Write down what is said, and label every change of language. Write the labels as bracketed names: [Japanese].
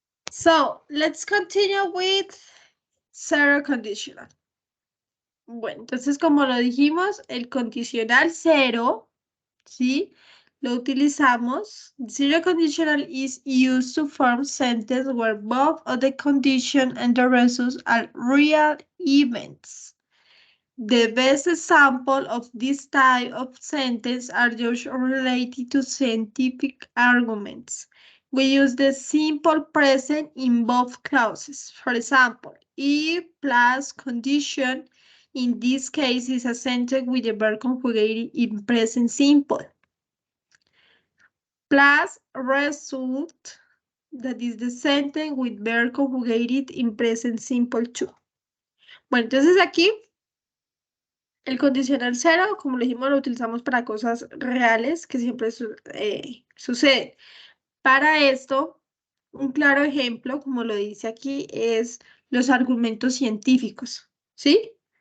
[English] So, let's continue with zero conditional. [Spanish] Bueno, entonces como lo dijimos, el condicional cero, ¿sí? Lo utilizamos. [English] Zero conditional is used to form sentence where both of the condition and the result are real events. The best example of this type of sentence are those related to scientific arguments. We use the simple present in both clauses. For example, if plus condition in this case is a sentence with the verb conjugated in present simple. Plus result, that is the sentence with verb conjugated in present simple too. [Spanish] Bueno, entonces aquí el condicional cero, como lo dijimos, lo utilizamos para cosas reales que siempre suceden. Para esto, un claro ejemplo, como lo dice aquí, es los argumentos científicos, ¿sí?